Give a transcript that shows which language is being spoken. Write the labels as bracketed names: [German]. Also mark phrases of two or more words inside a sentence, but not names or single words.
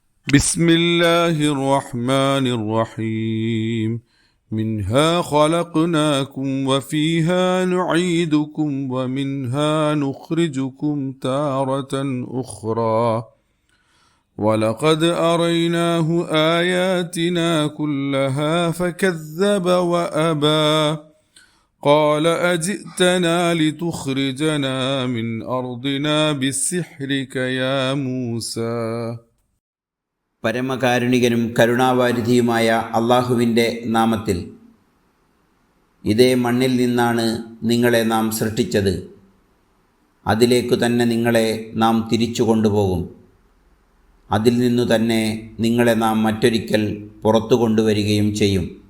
[Arabic] بسم الله الرحمن الرحيم منها خلقناكم وفيها نعيدكم ومنها نخرجكم تارة أخرى ولقد أريناه آياتنا كلها فكذب وأبى قال أجئتنا لتخرجنا من أرضنا بسحرك يا موسى. [Malayalam] പരമകാരുണികനും കരുണാവാരിധിയുമായ അള്ളാഹുവിൻ്റെ നാമത്തിൽ. ഇതേ മണ്ണിൽ നിന്നാണ് നിങ്ങളെ നാം സൃഷ്ടിച്ചത്. അതിലേക്കു തന്നെ നിങ്ങളെ നാം തിരിച്ചു കൊണ്ടുപോകും. അതിൽ നിന്നു തന്നെ നിങ്ങളെ നാം മറ്റൊരിക്കൽ പുറത്തു കൊണ്ടുവരികയും ചെയ്യും.